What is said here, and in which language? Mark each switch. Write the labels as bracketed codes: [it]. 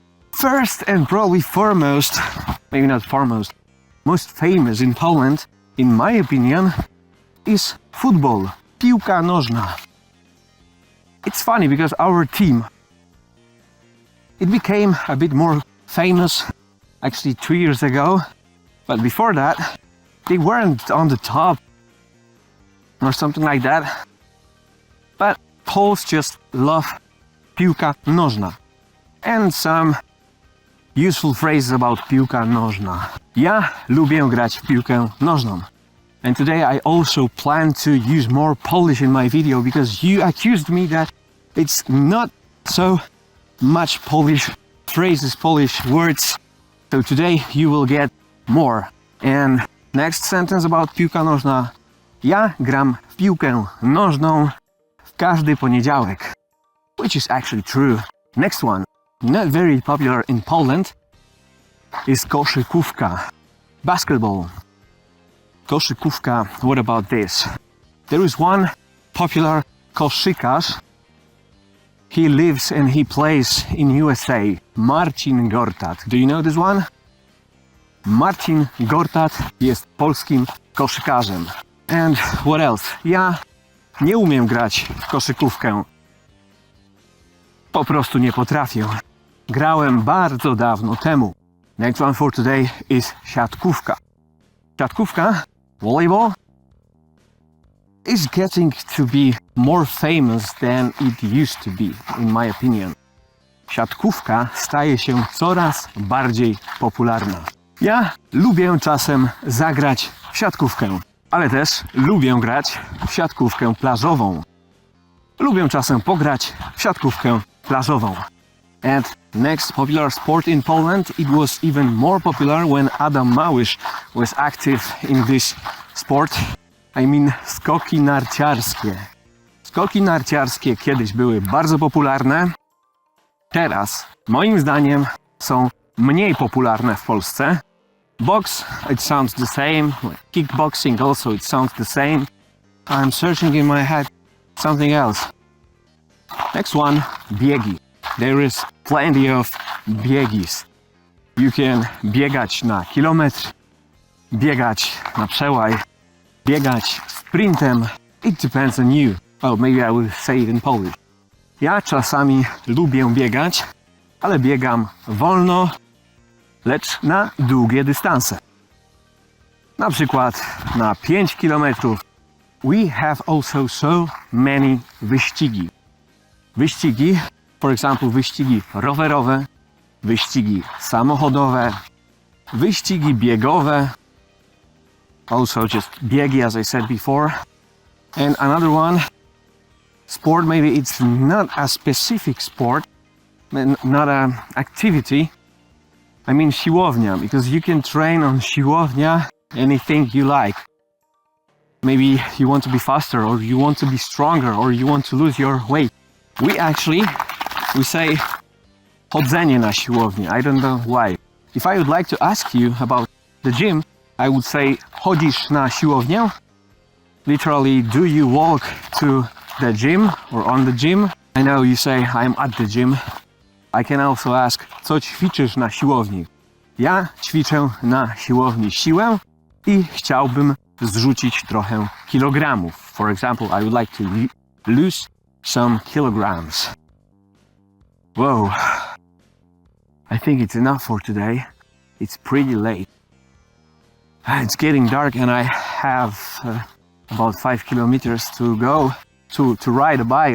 [en] First and probably foremost, maybe not foremost, most famous in Poland, in my opinion, is football, piłka nożna. It's funny because our team, it became a bit more famous actually 2 years ago, but before that, they weren't on the top or something like that. But Poles just love piłka nożna. And some useful phrases about piłka nożna. [pl] Ja lubię grać w piłkę nożną. [en] And today I also plan to use more Polish in my video because you accused me that it's not so much Polish phrases, Polish words. So today you will get more. And next sentence about [pl] piłka nożna. Ja gram w piłkę nożną w każdy poniedziałek. [en] Which is actually true. Next one, not very popular in Poland, is koszykówka, basketball. Koszykówka, what about this? There is one popular [pl] koszykarz. [en] He lives and he plays in USA, Marcin Gortat. Do you know this one? [pl] Marcin Gortat jest polskim koszykarzem. [en] And what else? [pl] Ja nie umiem grać w koszykówkę. Po prostu nie potrafię. Grałem bardzo dawno temu. [en] Next one for today is siatkówka. Siatkówka, volleyball, is getting to be more famous than it used to be, in my opinion. [pl] Siatkówka staje się coraz bardziej popularna. Ja lubię czasem zagrać w siatkówkę, ale też lubię grać w siatkówkę plażową. Lubię czasem pograć w siatkówkę plażową. [en] And next popular sport in Poland, it was even more popular when Adam Małysz was active in this sport. I mean skoki narciarskie. [pl] Skoki narciarskie kiedyś były bardzo popularne. Teraz, moim zdaniem, są mniej popularne w Polsce. [en] Box, it sounds the same. Kickboxing also, it sounds the same. I'm searching in my head something else. Next one, biegi. There is plenty of biegis. You can [pl] biegać na kilometr, biegać na przełaj, biegać sprintem. [en] It depends on you. Oh, maybe I will say it in Polish. [pl] Ja czasami lubię biegać, ale biegam wolno, lecz na długie dystanse. Na przykład na 5 kilometrów. [en] We have also so many wyścigi. Wyścigi, for example, [pl] wyścigi rowerowe, wyścigi samochodowe, wyścigi biegowe, [en] also just biegi as I said before. And another one, sport, maybe it's not a specific sport, not an activity. I mean siłownia, because you can train on siłownia anything you like. Maybe you want to be faster, or you want to be stronger, or you want to lose your weight. We say [pl] chodzenie na siłowni. [en] I don't know why. If I would like to ask you about the gym, I would say [pl] chodzisz na siłownię? [en] Literally, do you walk to the gym or on the gym? I know you say I'm at the gym. I can also ask, [pl] co ćwiczysz na siłowni? Ja ćwiczę na siłowni siłę i chciałbym zrzucić trochę kilogramów. [en] For example, I would like to lose some kilograms. Whoa. I think it's enough for today. It's pretty late. It's getting dark and I have about 5 kilometers to go to ride a bike.